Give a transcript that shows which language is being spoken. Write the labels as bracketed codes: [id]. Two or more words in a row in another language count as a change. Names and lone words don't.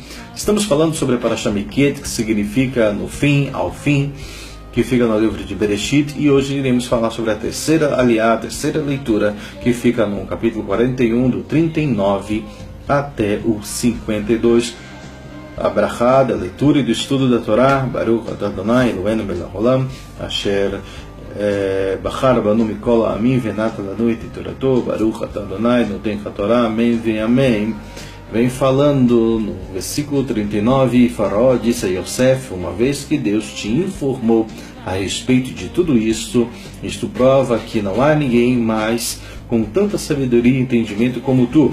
[pt] Estamos falando sobre a Parashá Miket, que significa no fim, ao fim, que fica no livro de Bereshit, e hoje iremos falar sobre a terceira aliá, a terceira leitura, que fica no capítulo 41, do 39 até o 52. A brachá da leitura e do estudo da Torá, [he] ברוך אתה אדוני אלוהינו מלך העולם, אשר בחר בנו מכל העמים ונתן לנו את תורתו, ברוך אתה אדוני נותן התורה, [pt] amém ve amém. Vem falando no versículo 39, e Faraó disse a Yosef: uma vez que Deus te informou a respeito de tudo isto prova que não há ninguém mais com tanta sabedoria e entendimento como tu.